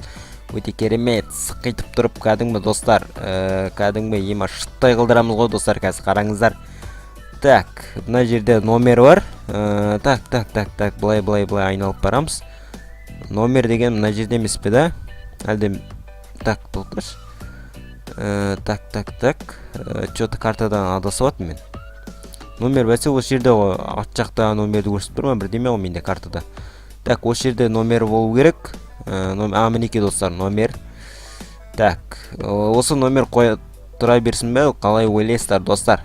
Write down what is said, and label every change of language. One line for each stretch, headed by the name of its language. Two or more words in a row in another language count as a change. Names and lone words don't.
Kazakh: Өте керемет, сықайтып тұрып кәдімгі, достар, кәдімгі шыттай қылдырамыз ғой, достар, қазір қараңыздар. Так, мына жерде номер бар. Так, былай айналып барамыз. Номер деген мына жерде емес пе да? Әлде, так, тоқташ.
Russian: Так, что-то
Kazakh: картадан адасып атым мен. Номер бәсе осы жерде ат жақта номерді көрсетіп тұр ма, бірдеме ғой менде картада. Так, осы жерде номер болу керек. Мінеке, достар, номер. Так, осы номер қоя тұра берсін бе, қалай ойлайсыздар, достар.